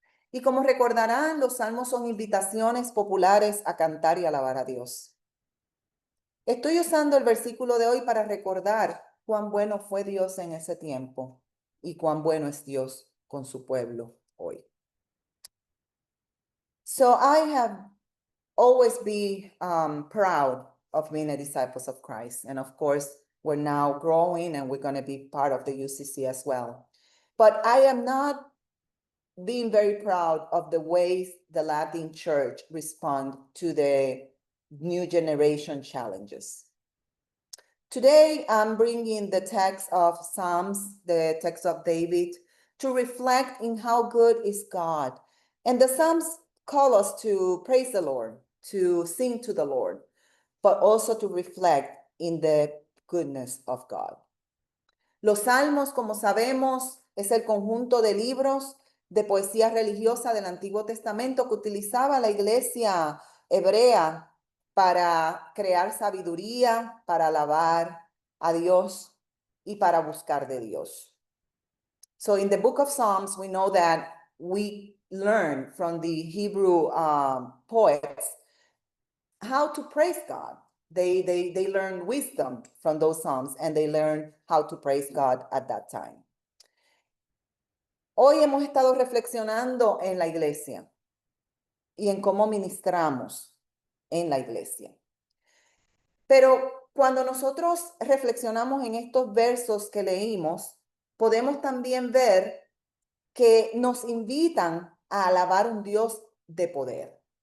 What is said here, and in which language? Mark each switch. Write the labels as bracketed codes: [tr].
[es] Y como recordarán, los salmos son invitaciones populares a cantar y alabar a Dios. Estoy usando el versículo de hoy para recordar cuán bueno fue Dios en ese tiempo y cuán bueno es Dios con su pueblo hoy. [en] So I have always been proud of being a disciples of Christ. And of course, we're now growing and we're going to be part of the UCC as well. But I am not being very proud of the ways the Latin Church respond to the new generation challenges. Today, I'm bringing the text of Psalms, the text of David, to reflect in how good is God. And the Psalms call us to praise the Lord, to sing to the Lord, but also to reflect in the goodness of God. [es] Los Salmos, como sabemos, es el conjunto de libros de poesía religiosa del Antiguo Testamento que utilizaba la iglesia hebrea para crear sabiduría, para alabar a Dios y para buscar de Dios. [en] So in the book of Psalms, we know that we learn from the Hebrew poets how to praise God. They learn wisdom from those Psalms and they learn how to praise God at that time. [es] Hoy hemos estado reflexionando en la iglesia y en cómo ministramos en la iglesia. Pero cuando nosotros reflexionamos en estos versos que leímos, podemos también ver que nos invitan a alabar un Dios de poder.